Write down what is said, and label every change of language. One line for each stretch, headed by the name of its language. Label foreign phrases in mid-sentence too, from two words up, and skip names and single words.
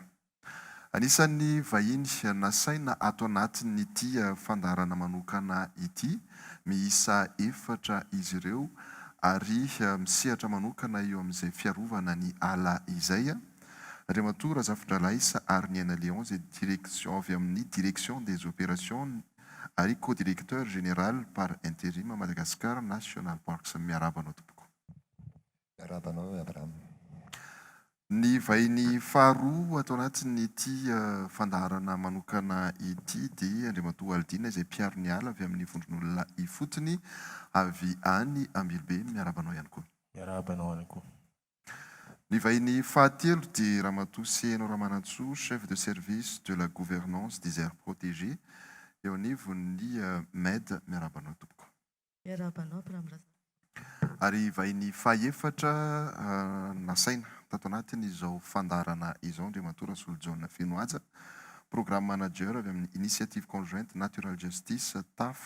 Malagasy: Anisan'ny vahiny nasaina ato anatin'ity fandaharana manokana ity, miisa 4 izy ireo, ary misehatra manokana eo amin'izay fiarovana ny ala izay. Andriamatoa Razafindralaisa ary ny Aina Léon izay direction avy amin'ny
French: direction des opérations
Malagasy: ary
French: co-directeur général par intérim
Malagasy: Madagascar National Parks. Miarabanao tompoko. Miarabanao Abraham. Ny vahiny faharoa atao anatin'ity fandaharana manokana ity dia Andriamatoa Aldina izay Mpiaro ny ala avy amin'ny vondron'olona Ifotony avy any Ambilobe. Miarabanao ihany koa. Miarabanao ihany koa. Ny vahiny fahatelo dia Ramatoa Mpanaramaso,
French: chef de service de la gouvernance des aires protégées
Malagasy: eo anivon'ny MED. Miarabanao tompoko. Miarabanao Pramiraza. Ary vahiny fahaefatra nasaina tato anatin'izao fandaharana izao Andriamatoa Rasolojona Fenoaja,
English: programme manager
Malagasy: avy amin'ny
French: initiative conjointe
Malagasy: natural justice TAF.